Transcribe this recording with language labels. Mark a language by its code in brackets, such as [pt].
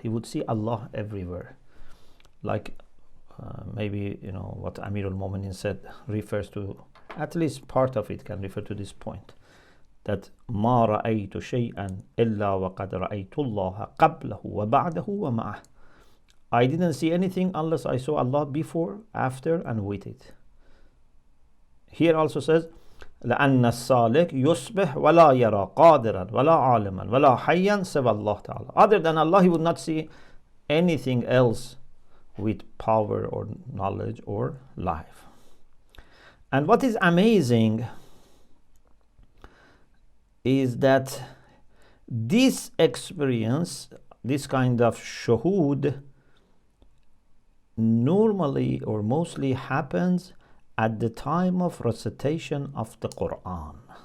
[en] He would see Allah everywhere. Like maybe, what Amir al-Mu'minin said refers to, at least part of it can refer to this point, that [ar] ما رأيت شيئا إلا وقد رأيت الله قبله وبعده ومعه. [en] I didn't see anything unless I saw Allah before, after, and with it. Here also says [ar] لأن السالك يصبح ولا يرى قادرا ولا عالما ولا حيا سوى الله تعالى. [en] Other than Allah, he would not see anything else with power or knowledge or life. And what is amazing is that this experience, this kind of shuhud, normally or mostly happens at the time of recitation of the Quran.